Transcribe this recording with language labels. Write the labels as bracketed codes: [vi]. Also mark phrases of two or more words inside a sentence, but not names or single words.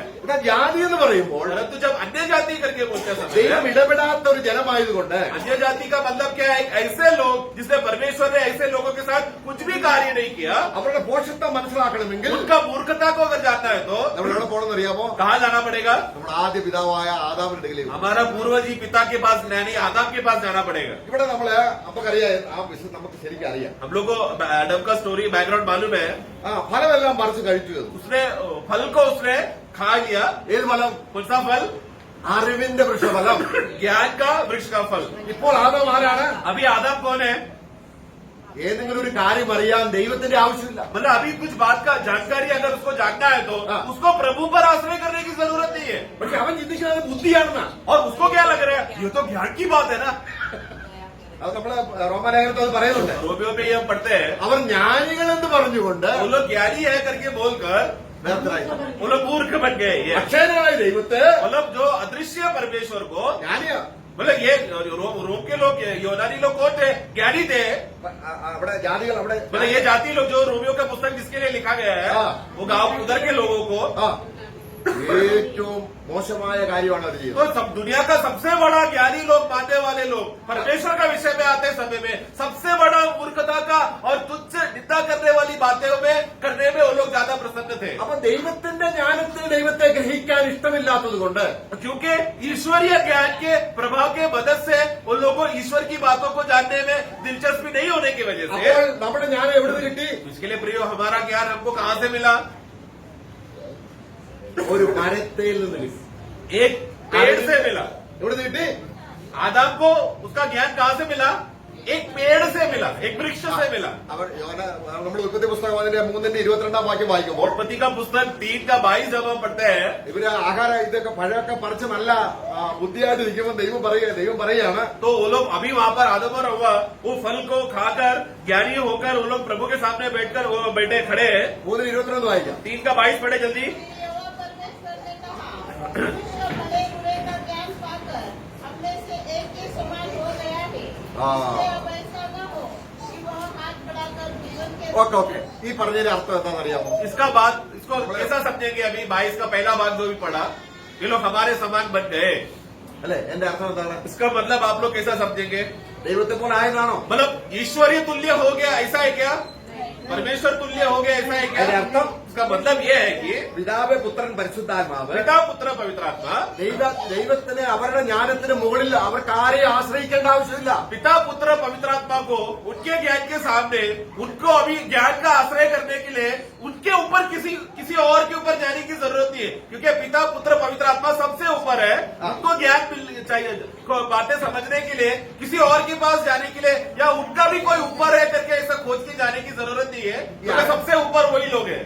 [ml] ഇവിടെ ജാതി എന്ന് പറയുമ്പോൾ [hi] परंतु जब अन्य जाति करके बोलते [ml] ദൈവം [hi] समय, [ml] ഇടപെടാത്ത ഒരു ജനമായതുകൊണ്ട് [hi] अन्य जाति का मतलब क्या है? ऐसे लोग जिसने परमेश्वर ने ऐसे लोगों के साथ कुछ भी कार्य नहीं किया, [ml] അവരുടെ പോഷത്വം മനസ്സിലാക്കണമെങ്കിൽ [hi] उनका मूर्खता को अगर जानना है तो [ml] നമ്മൾ എവിടെ പോകണമെന്ന് അറിയാമോ? [hi] कहाँ जाना पड़ेगा? [ml] നമ്മുടെ ആദ്യ പിതാവായ ആദാമിന്റെ അടുക്കിലേക്ക്. [hi] हमारा पूर्वजी पिता के पास, यानी आदम के पास जाना पड़ेगा। [ml] ഇവിടെ നമ്മള് നമുക്കറിയാം, ആ വിഷയം നമുക്ക് ശരിക്കും അറിയാം. [hi] हम लोग को एडम का [en] story background [hi] मालूम है। [ml] ഫലമെല്ലാം പറിച്ച് കഴിച്ചു. [hi] उसने फल को उसने खा लिया। [ml] ഏത് ഫലം? [hi] कौन सा फल? [ml] അറിവിന്റെ വൃക്ഷഫലം. [hi] ज्ञान का वृक्ष का फल। [ml] ഇപ്പോൾ ആദം ആരാണ്? [hi] अभी आदम कौन है? [ml] ഏതെങ്കിലും ഒരു കാര്യം അറിയാൻ ദൈവത്തിന്റെ ആവശ്യമില്ല. [hi] मतलब अभी कुछ बात का जानकारी अगर उसको जानना है तो हाँ। उसको प्रभु पर आश्रय करने की जरूरत नहीं है। [ml] പക്ഷെ അവൻ ചിന്തിക്കുന്നത് ബുദ്ധിയാണെന്നാ. [hi] और उसको क्या लग रहा है, ये तो ज्ञान की बात है ना। [ml] അത് നമ്മള് റോമാലേഖനത്തിൽ അത് പറയുന്നുണ്ട്. [hi] रोमियो में ये हम पढ़ते हैं, [ml] അവർ ജ്ഞാനികൾ എന്ന് പറഞ്ഞുകൊണ്ട് [hi] वो लोग ज्ञानी है करके बोलकर [ml] വ്യർത്ഥരായി. [hi] वो लोग मूर्ख बन गए। ये [ml] അക്ഷയനായ ദൈവത്തെ [hi] मतलब जो अदृश्य परमेश्वर को, [ml] ജ്ഞാനിയാ. [hi] मतलब ये रोम के लोग, यूनानी लोग कौन थे? ज्ञानी थे। [ml] അവിടെ ജാതികൾ അവിടെ [hi] मतलब ये जाति लोग, जो रोमियो का पुस्तक जिसके लिए लिखा गया है, हाँ। वो गांव उधर के लोगों को, [ml] ആ ഏറ്റവും മോശമായ കാര്യമാണ് അവർ [hi] तो [ml] ചെയ്യുന്നത്. [hi] सब दुनिया का सबसे बड़ा ज्ञानी लोग, मानने वाले लोग, परमेश्वर का विषय में आते समय में सबसे बड़ा मूर्खता का और तुच्छ निंदा करने वाली बातों में करने में वो लोग ज्यादा प्रसन्न थे। [ml] അപ്പൊ ദൈവത്തിന്റെ ജ്ഞാനത്തിന് ദൈവത്തെ ഗ്രഹിക്കാൻ ഇഷ്ടമില്ലാത്തത് കൊണ്ട് [hi] क्योंकि ईश्वरीय ज्ञान के प्रभाव के मदद से उन लोगों को ईश्वर की बातों को जानने में दिलचस्पी नहीं होने की वजह से, [ml] അപ്പോൾ നമ്മുടെ ജ്ഞാനം എവിടെ നിന്ന് കിട്ടി? [hi] इसके लिए प्रियो हमारा ज्ञान हमको कहां से मिला? [ml] ഒരു മരത്തിൽ നിന്ന് കിട്ടി. [hi] एक पेड़ से मिला। [ml] എവിടെ നിന്ന് കിട്ടി? [hi] आदम को उसका ज्ञान कहां से मिला? एक पेड़ से मिला, एक वृक्ष से मिला। [ml] അവർ നമ്മൾ ഉൽപ്പത്തി പുസ്തകം അതിന്റെ 3:22 വാക്യം വായിക്കുമ്പോൾ [hi] उत्पत्ति का पुस्तक 3:22 जब हम पढ़ते हैं, [ml] ഇവര് ആഹാരം ഇതൊക്കെ പഴമൊക്കെ പറിച്ച് നല്ല ബുദ്ധിയായിട്ട് ഇരിക്കുമ്പോൾ ദൈവം പറയുകയാണ് [hi] तो वो लोग अभी वहां पर आदम और हव्वा वो फल को खाकर ज्ञानी होकर वो लोग प्रभु के सामने बैठकर वो बैठे खड़े हैं। [ml] 3:22 വായിക്കാം. [hi] 3:22 पढ़े जल्दी। यहोवा परमेश्वर ने कहा, मनुष्य भले बुरे का ज्ञान पाकर अपने से एक के समान हो गया है। इससे अब ऐसा न हो कि वह हाथ बढ़ाकर जीवन के [ml] ഓക്കെ ഈ പറഞ്ഞതിന്റെ അർത്ഥം എന്താണെന്ന് അറിയാമോ? [hi] इसका बात, इसको कैसा समझेंगे? अभी 22 का पहला भाग जो भी पढ़ा, ये लोग हमारे समान बन गए, [ml] അല്ലെ എന്റെ അർത്ഥം എന്താണ്? [hi] इसका मतलब आप लोग कैसा समझेंगे? [ml] ദൈവത്തെ പോലെ ആയതാണോ? [hi] मतलब ईश्वरीय तुल्य हो गया ऐसा है क्या? परमेश्वर तुल्य हो गया ऐसा है क्या? अरे अर्थम? इसका मतलब ये है कि [ml] പിതാവ് പുത്രൻ പരിശുദ്ധാത്മാവ് [hi] पिता पुत्र पवित्र आत्मा, [ml] ദൈവത്തിന് അവരുടെ ജ്ഞാനത്തിന് മുകളിൽ അവർക്ക് ആരെയും ആശ്രയിക്കേണ്ട ആവശ്യമില്ല. [hi] पिता पुत्र पवित्र आत्मा को उनके ज्ञान के सामने उनको अभी ज्ञान का आश्रय करने के लिए उनके ऊपर किसी और के ऊपर जाने की जरूरत नहीं है, क्योंकि पिता पुत्र पवित्र आत्मा सबसे ऊपर है। उनको ज्ञान मिलनी चाहिए, बातें समझने के लिए किसी और के पास जाने के लिए या उनका भी कोई ऊपर है करके ऐसा खोज के जाने की जरूरत नहीं है, क्योंकि सबसे ऊपर वही लोग हैं।